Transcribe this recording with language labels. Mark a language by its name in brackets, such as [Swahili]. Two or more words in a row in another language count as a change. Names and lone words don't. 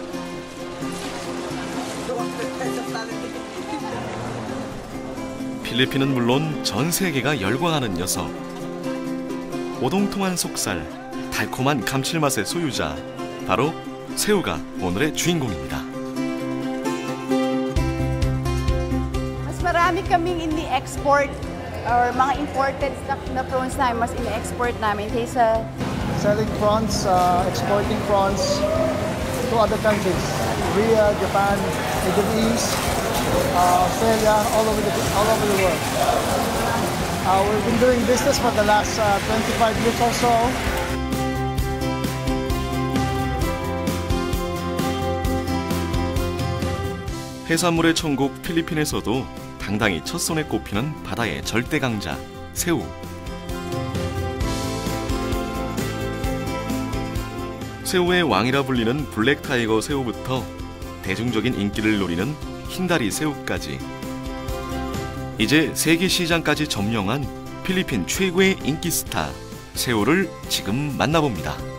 [Korean] 필리핀은 물론 전 세계가 열광하는 녀석. 오동통한 속살, 달콤한 감칠맛의 소유자, 바로 새우가 오늘의 주인공입니다. [Filipino] Mas marami kaming ini-export or mga [English] imported stuff [Filipino] na prawns namin, mas ini-export namin kaysa [English] selling prawns, exporting prawns to other countries, Korea, Japan, Middle East, Australia, all over the world. We've been doing business for the last 25 years or so. [Korean] 해산물의 천국 필리핀에서도 당당히 첫손에 꼽히는 바다의 절대 강자, 새우. 새우의 왕이라 불리는 블랙타이거 새우부터 대중적인 인기를 노리는 흰다리 새우까지, 이제 세계 시장까지 점령한 필리핀 최고의 인기 스타 새우를 지금 만나봅니다.